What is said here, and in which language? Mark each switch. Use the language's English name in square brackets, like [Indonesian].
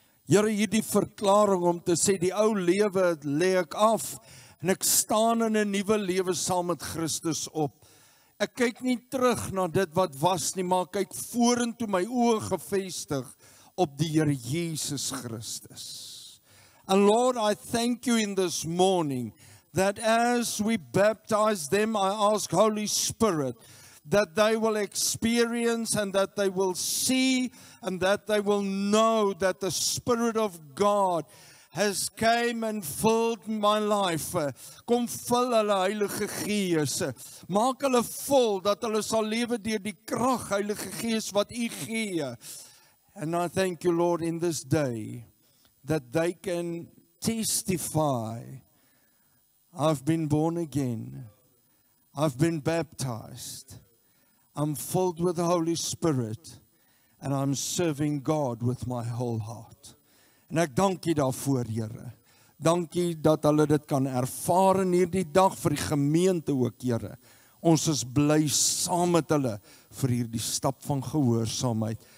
[Afrikaans] Here, hierdie verklaring om te sê, die ou lewe lê ek af en ek staan in 'n nuwe lewe saam met Christus op. Ek kyk nie terug na dit wat was nie, maar kyk vorentoe, my oë gefestig op die Here Jesus Christus. [English] And Lord, I thank you in this morning that as we baptize them, I ask Holy Spirit that they will experience and that they will see and that they will know that the Spirit of God has came and filled my life. [Afrikaans] Kom vul hulle Heilige Gees. Maak hulle vol dat hulle sal lewe deur die krag Heilige Gees wat U gee. [English] And I thank you, Lord, in this day that they can testify, I've been born again. I've been baptized. I'm filled with the Holy Spirit and I'm serving God with my whole heart. [Afrikaans] En ek dank U daarvoor, Here. Dankie dat hulle dit kan ervaar in hierdie dag vir die gemeente ook, Here. Ons is bly saam met hulle vir hierdie stap van gehoorsaamheid.